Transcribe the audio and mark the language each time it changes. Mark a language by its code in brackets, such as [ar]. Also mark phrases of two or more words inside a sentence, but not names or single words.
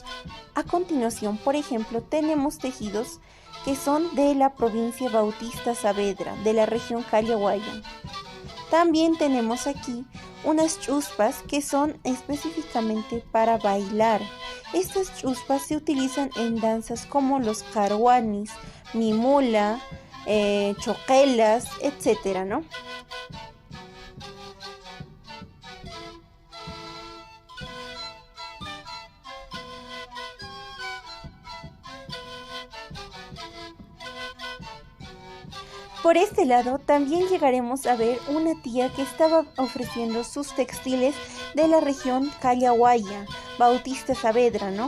[es] A continuación, por ejemplo, tenemos tejidos que son de la provincia Bautista Saavedra, de la región Callahuaya. También tenemos aquí unas chuspas que son específicamente para bailar. Estas chuspas se utilizan en danzas como los caruanis, mimula, choquelas, etcétera, ¿no? Por este lado también llegaremos a ver una tía que estaba ofreciendo sus textiles de la región Callahuaya, Bautista Saavedra, ¿no?